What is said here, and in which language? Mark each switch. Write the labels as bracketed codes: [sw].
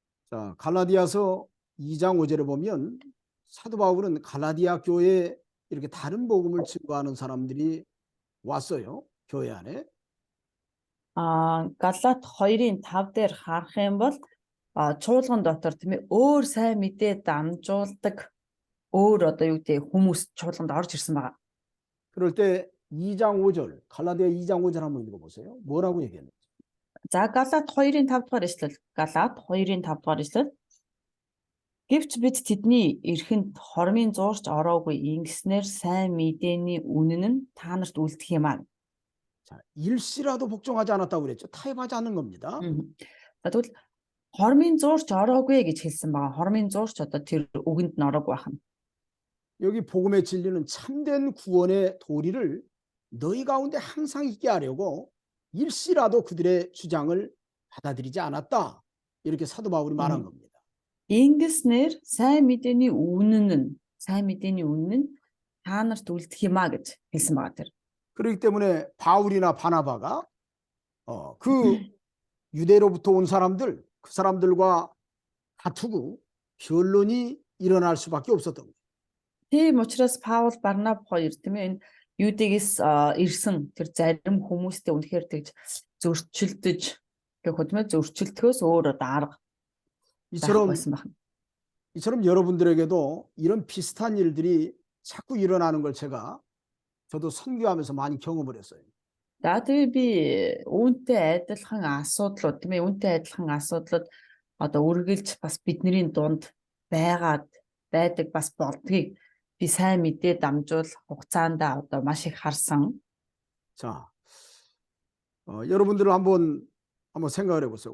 [ko] 자, 갈라디아서 2장 5절에 보면 사도 바울은 갈라디아 교회에 이렇게 다른 복음을 증거하는 사람들이 왔어요. 교회 안에. [mn] Галат 2-5 дээр харах юм бол чуулган дотор тийм ээ өөр сайн мэдээ дамжуулдаг өөр одоо юу гэдэг хүмүүс чуулганд орж ирсэн байгаа. [ko] 그럴 때 2장 5절, 갈라디아 2장 5절 한번 읽어보세요. 뭐라고 얘기했는지. [mn] За Галат 2-5 дугаар эшлэл. Галат 2-5 дугаар эшлэл. Гэвч бид тэдний эрхэнд хормын зуурч ороогүй ингэснээр сайн мэдээний үнэн нь та нарт үлдэх юм аа. [ko] 자, 일시라도 복종하지 않았다고 그랬죠. 타협하지 않는 겁니다. [mn] За тэгвэл хормын зуурч ороогүй гэж хэлсэн байгаа. Хормын зуурч одоо тэр үгэнд нь ороогүй байна. [ko] 여기 복음의 진리는 참된 구원의 도리를 너희 가운데 항상 있게 하려고 일시라도 그들의 주장을 받아들이지 않았다. 이렇게 사도 바울이 말한 겁니다. [mn] Ингэснээр сайн мэдээний үнэн нь та нарт үлдэх юм аа гэж хэлсэн байгаа тэр. [ko] 그렇기 때문에 바울이나 바나바가 그 유대로부터 온 사람들, 그 사람들과 다투고 변론이 일어날 수밖에 없었던 거예요. [mn] Тийм учраас Паул Барнаб хоёр тийм ээ энэ Юдэгээс ирсэн тэр зарим хүмүүстэй үнэхээр тэгж зөрчилдөж гэх хөдөлмөр зөрчилдөхөөс өөр арга [ko] 이처럼 [mn] байсан байна. [ko] 이처럼 여러분들에게도 이런 비슷한 일들이 자꾸 일어나는 걸 저도 선교하면서 많이 경험을 했어요. [mn] За тэгээ би үүнтэй адилхан асуудлууд тийм ээ үүнтэй адилхан асуудлууд одоо үргэлж бас бидний дунд байдаг бас болдгийг би сайн мэдээ дамжуул хугацаанд одоо маш их харсан. [ko] 자, 여러분들은 한번 생각을 해보세요.